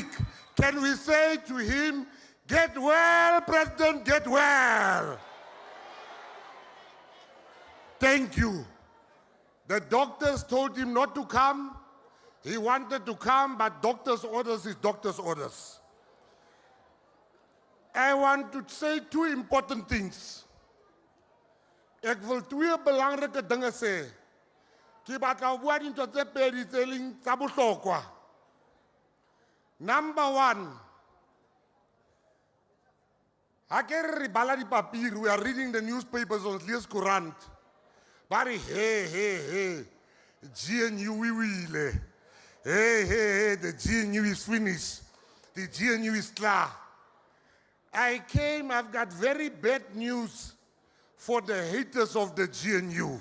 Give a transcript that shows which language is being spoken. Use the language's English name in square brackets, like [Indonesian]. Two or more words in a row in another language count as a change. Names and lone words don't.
[English] Can we say to him, get well, President, get well? Thank you. The doctors told him not to come. He wanted to come, but doctor's orders is doctor's orders. I want to say two important things. [Afrikaans] Ek wil twee belangrike dinge sê. [Southern Sotho] Ke batla ho bua dintho tse pedi tse leng tsa bohlokwa. [English] Number one, [Southern Sotho] ha ke re bala dipapiri, [English] we are reading the newspapers on Lees Courant. Bari hey, GNU we will. Hey, the GNU is finished. The GNU is klar. I've got very bad news for the haters of the GNU.